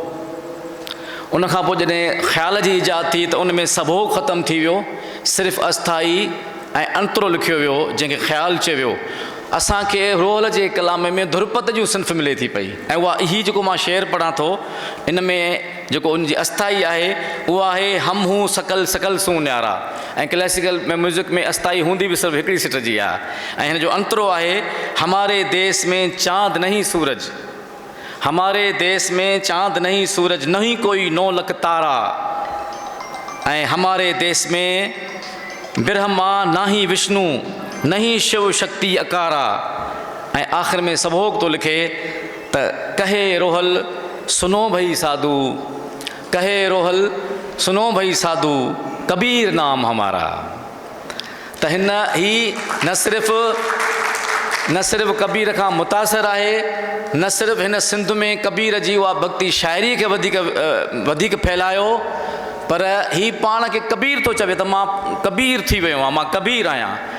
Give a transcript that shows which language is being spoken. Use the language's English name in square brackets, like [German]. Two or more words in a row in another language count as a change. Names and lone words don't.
[Sindhi] उनखां पोइ जॾहिं ख़्याल जी ईजाद थी त उन में सबोग ख़तमु थी वियो, सिर्फ़ु अस्थाई ऐं अंतरो लिखियो वियो जंहिंखे ख़्यालु चयो वियो। असांखे रोहल जे कलाम में धुरपत जूं सिन्फ़ मिले थी पई। ऐं उहा इही जेको मां शेर पढ़ां थो, इन में जेको उनजी अस्थाई आहे उहा आहे [Hindi] हम हूं सकल सकल सूं न्यारा। [Sindhi] ऐं क्लासिकल में म्यूज़िक में अस्थाई हूंदी बि सिर्फ़ु हिकिड़ी सिट जी आहे। ऐं हिन जो अंतरो आहे [Hindi] हमारे देश में चांद नहीं सूरज, हमारे देश में चांद नहीं सूरज, नहीं कोई 9 लाख तारा। ऐं हमारे देश में ब्रह्मा ना ही विष्णु, नहीं शिव शक्ति अकारा। [Sindhi] ऐं आख़िर में सबोग तो लिखे त [Hindi] कहे रोहल सुनो भई साधु, कहे रोहल सुनो भई साधु, कबीर नाम हमारा। [Sindhi] त हिन ही न सिर्फ़ कबीर खां मुतासिर आहे, न सिर्फ़ु हिन सिंध में कबीर जी उहा भक्ति शाइरी खे वधीक फैलायो, पर ही पाण खे कबीर थो चवे त मां कबीर थी वियो आहियां, मां कबीर आहियां।